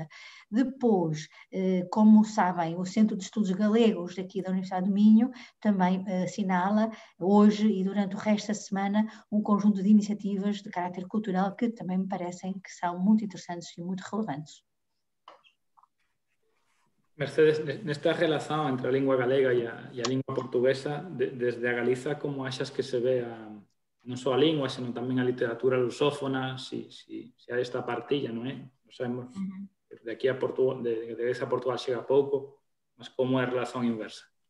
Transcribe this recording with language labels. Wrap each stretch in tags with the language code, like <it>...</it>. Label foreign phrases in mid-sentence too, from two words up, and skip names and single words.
<pt>Depois, como sabem, o Centro de Estudos Galegos aqui da Universidade do Minho também assinala hoje e durante o resto da semana um conjunto de iniciativas de caráter cultural que também me parecem que são muito interessantes e muito relevantes.</pt> <gl>Mercedes, nesta relación entre a lingua galega e a lingua portuguesa, desde a Galiza, como achas que se ve non só a lingua, senón tamén a literatura lusófona, si hai esta partilla, non é? Non sabemos, de aquí a Portugal, de Galiza a Portugal chega pouco, mas como é a relación inversa?</gl>